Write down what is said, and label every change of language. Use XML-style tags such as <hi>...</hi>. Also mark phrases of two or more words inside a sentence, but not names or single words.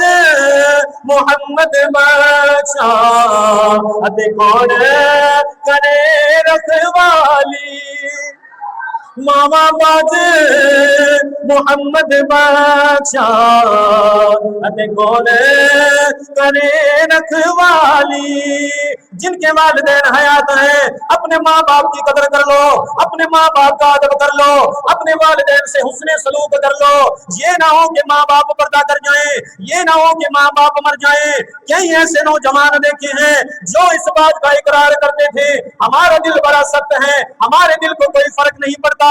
<pa>محمد بادشاہ اتے کون کرے رکھوالی ماما باز محمد بادشاہ اتے کون کرے رکھوالی</pa> <ur>جن کے والدین حیات ہیں اپنے ماں باپ کی قدر کر لو، اپنے ماں باپ کا ادب کر لو، اپنے والدین سے حسن سلوک کر لو. یہ نہ ہو کہ ماں باپ پردہ کر جائیں، یہ نہ ہو کہ ماں باپ مر جائیں. کئی ایسے نوجوان دیکھے ہیں جو اس بات کا اقرار کرتے تھے ہمارا دل بڑا سخت ہے، ہمارے دل کو کوئی فرق نہیں پڑتا.</ur>